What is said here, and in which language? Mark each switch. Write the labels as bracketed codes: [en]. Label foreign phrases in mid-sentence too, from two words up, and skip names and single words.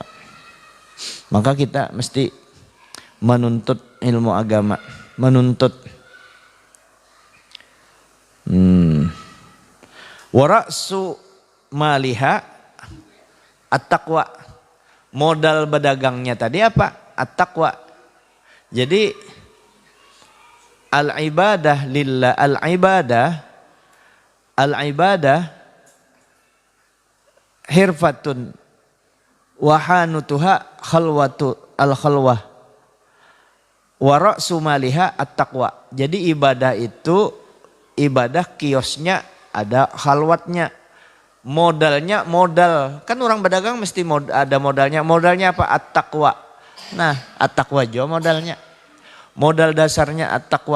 [id] Maka kita mesti menuntut ilmu agama, menuntut [ar] ورأس مالها التقوى. [id] Modal bedagangnya tadi apa? At-taqwa. Jadi [ar] العبادة لله, العبادة حرفة وحانوتها خلوة الخلوة. ورأس مالها التقوى. [id] Jadi ibadah itu ibadah kiosnya ada khalwatnya. Modalnya modal. Kan orang berdagang mesti ada modalnya. Modalnya apa? At-taqwa. Nah, at-taqwa juga modalnya. Modal dasarnya at-taqwa.